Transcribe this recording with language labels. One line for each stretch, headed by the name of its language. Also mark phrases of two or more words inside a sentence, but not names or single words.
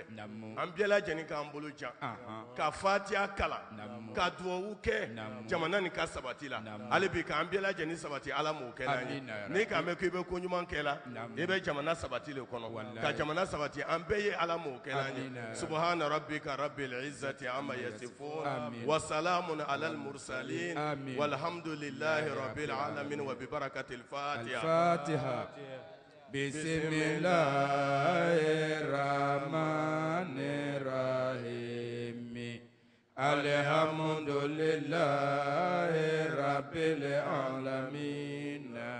Bambara: Namu. An bɛɛ lajɛlen k'an bolo jan. Ka fatiha kalan. Namu. Ka duwawu kɛ. Namu. Jamana nin ka sabati la. Namu. Hali bi k'an bɛɛ lajɛlen sabati Ala m'o kɛ n'an ye. Amina ya N'i k'an mɛn k'i bɛ ko ɲuman kɛ la. Namu. I bɛ jamana sabati le kɔnɔ. Wallahi. Ka jamana sabati an bɛɛ ye Ala m'o kɛ n'an ye. Amina ya
Arabic: سبحان ربي ربك رب العزة عما يصفون وسلام على المرسلين والحمد لله رب العالمين وببركة الفاتحة. بسم الله الرحمن الرحيم الحمد لله رب العالمين